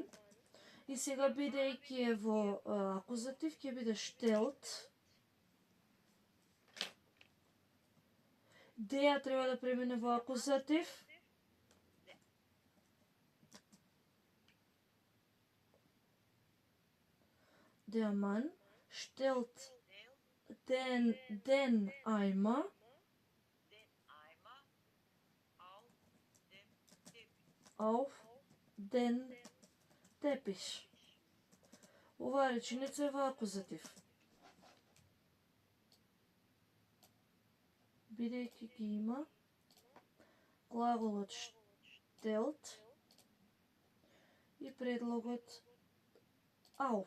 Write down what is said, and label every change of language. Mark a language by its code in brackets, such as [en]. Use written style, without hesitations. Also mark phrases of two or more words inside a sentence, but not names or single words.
[mk] И сега бидејќи е во акузатив, ќе биде штелт. Деја треба да премине во акузатив. [de] der Mann. Штелт. Den aima. Den Eimer auf dem Teppich. Auf den Teppich. [mk] Оваа реченица е во акузатив. Бидејќи ги има глаголот штелт и предлогот auf.